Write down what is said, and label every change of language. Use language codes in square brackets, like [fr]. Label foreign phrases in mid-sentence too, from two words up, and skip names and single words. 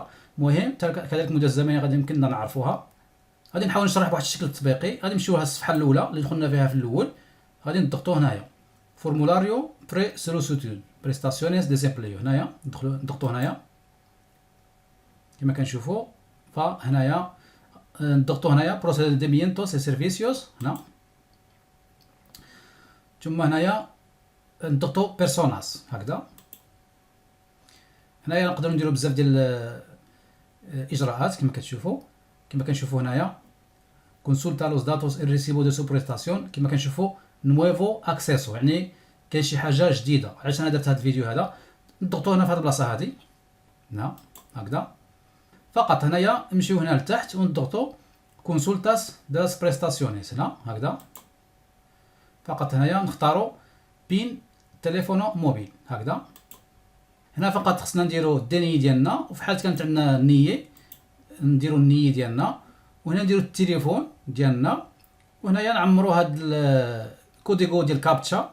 [ar] المهم كذلك المده الزمنيه غادي يمكننا نعرفوها. غادي نحاول نشرح بواحد الشكل تطبيقي. غادي نمشيو لهاد الصفحه الاولى اللي دخلنا فيها في الاول، غادي نضغطوا هنايا [es] formulario pre solicitud prestaciones desempleo. [ar] هنايا نضغطوا هنايا كما كنشوفوا. فهنايا نضغطوا هنايا [es] procedimientos y servicios [ar] هنا، ثم هنايا نضغطوا بيرسوناس هكذا. هنايا نقدروا نديروا بزاف ديال الاجراءات كما كتشوفوا. كما كنشوفوا هنايا [es] consulta los datos el recibo de su prestación. [ar] كما كنشوفوا [es] nuevo acceso، [ar] يعني كاين شي حاجه جديده. علاش انا درت هذا الفيديو هذا؟ نضغطوا هنا في هذه البلاصه هذه هنا هكذا فقط. هنايا نمشيو هنا لتحت ونضغطوا [es] consultas de las prestaciones [ar] هنا هكذا فقط. هنايا نختاروا بين [es] teléfono móvil [ar] هكذا. هنا فقط خصنا نديروا الدني ديالنا، وفي حال كانت عندنا النيه نديروا النيه ديالنا، وهنا نديروا التليفون ديالنا، وهنايا نعمروا هاد الكوديغو ديال كابتشا.